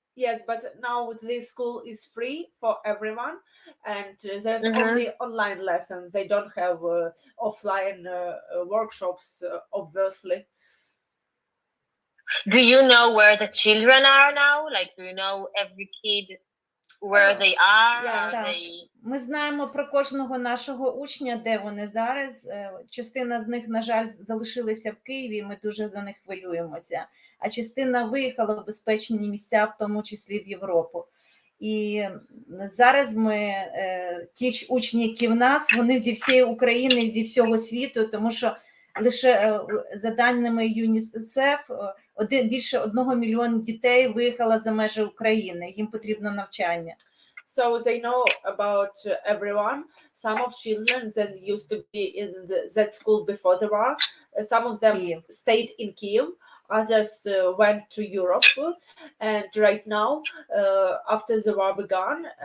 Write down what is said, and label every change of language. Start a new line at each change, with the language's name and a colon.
English: Yes, but now this school is free for everyone, and there's only online lessons. They don't have offline workshops, obviously. Do you know where the children are now? Like, do you know every kid where they are?
Ukrainian: Ми знаємо про кожного нашого учня, де вони зараз. Частина з них, на жаль, залишилися в Києві, ми дуже за них хвилюємося. А частина виїхала в безпечні місця, в тому числі в Європу. І зараз ми, ті учні, які в нас, вони зі всієї України, зі всього світу, тому що лише за даними ЮНІСЕФ, більше 1 мільйона дітей виїхало за межі України, їм потрібно навчання.
English: So they know about everyone. Some of children that used to be in that school before the war, some of them stayed in Kiev, others went to Europe, and right now, after the war began,